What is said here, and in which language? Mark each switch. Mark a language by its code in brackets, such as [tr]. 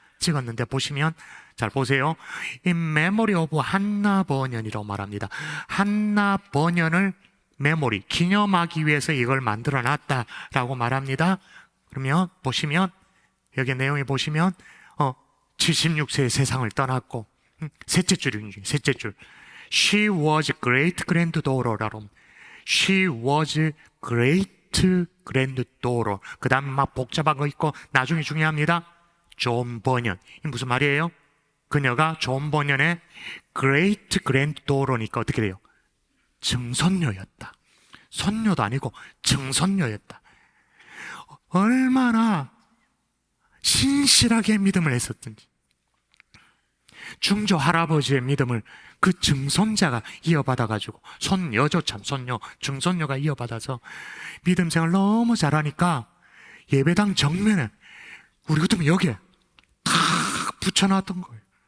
[ko] 찍었는데 보시면 잘 보세요. [en] In memory of [ko] 한나 버년이라고 말합니다. 한나 버년을 메모리, 기념하기 위해서 이걸 만들어 놨다라고 말합니다. 그러면 보시면 여기 내용에 보시면 76세에 세상을 떠났고 셋째 줄입니다. 셋째 줄. [en] She was great granddaughter [ko] 라고. [en] She was great granddaughter. [ko] 그 다음에 막 복잡한 거 있고 나중에 중요합니다. 존 버년. 이 무슨 말이에요? 그녀가 존 버년의 great granddaughter니까 어떻게 돼요? 증손녀였다. 손녀도 아니고 증손녀였다. 얼마나 신실하게 믿음을 했었든지 중조 할아버지의 믿음을 그 증손자가 이어받아가지고 손녀죠, 참 손녀, 증손녀가 이어받아서 믿음 생활 너무 잘하니까 예배당 정면에 우리 같으면 여기에 탁 붙여놨던 거예요.